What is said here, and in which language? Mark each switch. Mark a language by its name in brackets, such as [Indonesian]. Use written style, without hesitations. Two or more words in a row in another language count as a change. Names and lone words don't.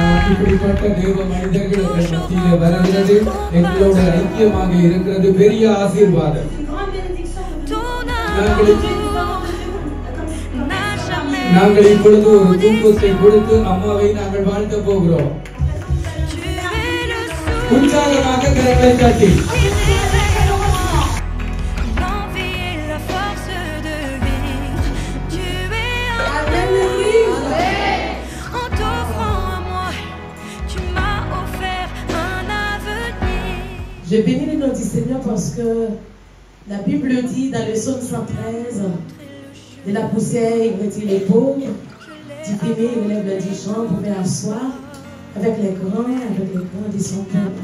[Tamil] இப்படிப்பட்ட தேவ மனிதர்கள் எங்கள் மத்தியிலே வருகிறது எங்களோட ஐக்கியமாக இருக்கிறது பெரிய ஆசீர்வாதம். நாங்கள் இப்பொழுது ஒரு தூக்கத்தை கொடுத்து அம்மாவை நாங்கள் வாழ்த்த போகிறோம். உற்சாகமாக கரங்களை தட்டி [French] Je bénis le nom du Seigneur parce que la Bible dit dans le psaume 113, de la poussière il retire les pauvres, du fumier il relève le dijon pour faire asseoir avec les grands de son peuple.